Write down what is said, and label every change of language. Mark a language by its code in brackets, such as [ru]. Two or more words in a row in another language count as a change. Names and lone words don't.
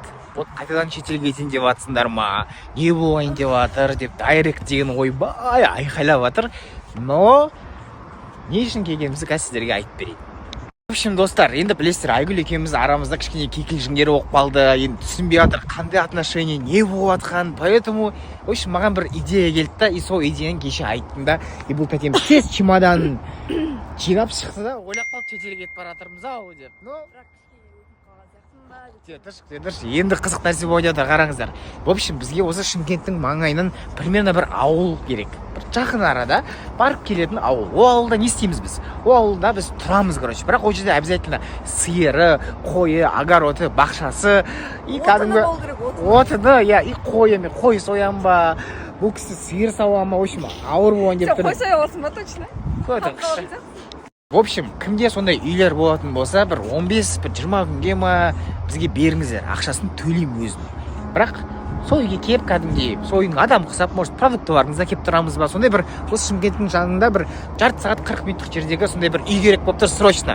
[kk] Вот қайтадан шетелге кетейін деп жатсыңдар ма? Не болайын деп жатыр деп дайрект деген ойбай айқайлап жатыр. Но не үшін келгенімізді қазір сіздерге айтып берейін. [ru] В общем, [kk] достар, енді білесіздер, Айгүл екеуміз арамызда кішкене кикілжіңдер болып қалды. Енді түсінбей жатыр, қандай отношение, не болып жатқан. [ru] Поэтому, в общем, [kk] маған бір идея келді да, и сол идеяны кеше айттым да. И бұл тәтеміз тез чемоданын жинап шықты да, ойлап қалып шетелге кетіп бара жатырмыз ау деп. Енді қызық нәрсе болып жатыр, қараңыздар. [ru] В общем, [kk] бізге осы Шымкенттің маңайынан примерно бір ауыл керек. Бір жақын арада барып келетін ауыл. Ол ауылда не істейміз біз? Ол ауылда біз тұрамыз, короче. Бірақ ол жерде обязательно сиыры, қойы, огороды, бақшасы, и кәдімгі отыны, и қой соям ба, бұл кісі сиыр сауам ба, [ru] в общем, [kk] ауыр болған деп тұр. Қой соя аласың ба, точно? [ru] В общем, [kk] кімде сондай үйлер болатын болса, бір 15-20 күнге ма бізге беріңіздер, ақшасын төлеймін өзім. Бірақ сол үйге келіп кәдімгідей, сол үйдің адам құсап, может, продуктыларыңызда келіп тұрамыз ба, сондай бір осы Шымкенттің жанында бір жарты сағат 40 минуттық жердегі сондай бір үй керек болып тұр срочно.